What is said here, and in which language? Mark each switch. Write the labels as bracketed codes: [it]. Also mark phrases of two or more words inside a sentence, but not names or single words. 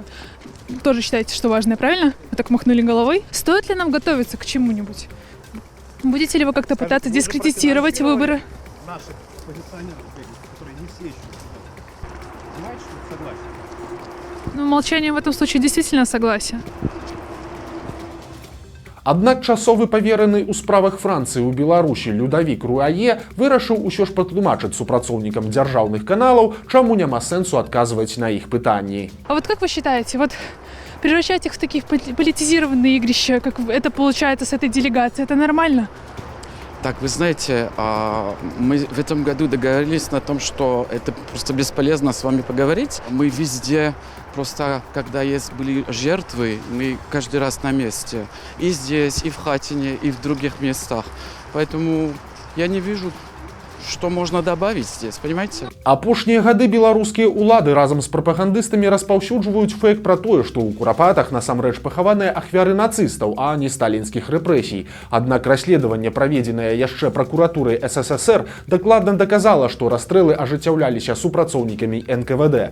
[ru] Тоже считаете, что важная, правильно? Вы так махнули головой. Стоит ли нам готовиться к чему-нибудь? Будете ли вы как-то пытаться дискредитировать выборы? Наших оппозиционеров, которые не все еще понимаете, что это согласие? Ну, молчание в этом случае действительно согласие. [be] Аднак часовы павераны ў справах Францыі ў Беларусі Людавік Руае вырашыў усё ж патлумачыць супрацоўнікам дзяржаўных каналаў, чаму няма сэнсу адказваць на іх пытанні. [ru] А вот как вы считаете, вот превращать их в такие политизированные игрища, как это получается с этой делегацией, это нормально? Так, вы знаете, мы в этом году договорились на том, что это просто бесполезно с вами поговорить. Мы везде, просто когда были жертвы, мы каждый раз на месте. И здесь, и в Хатине, и в других местах. Поэтому я не вижу, что можно добавить здесь, понимаете? [be] Апошнія гады беларускія ўлады разам з прапагандыстамі распаўсюджваюць фэйк пра тое, што ў Курапатах насамрэч пахаваныя ахвяры нацыстаў, а не сталінскіх рэпрэсій. Аднак расследаванне, праведзенае яшчэ пракуратурай СССР, дакладна даказала, што расстрэлы ажыццяўляліся супрацоўнікамі НКВД.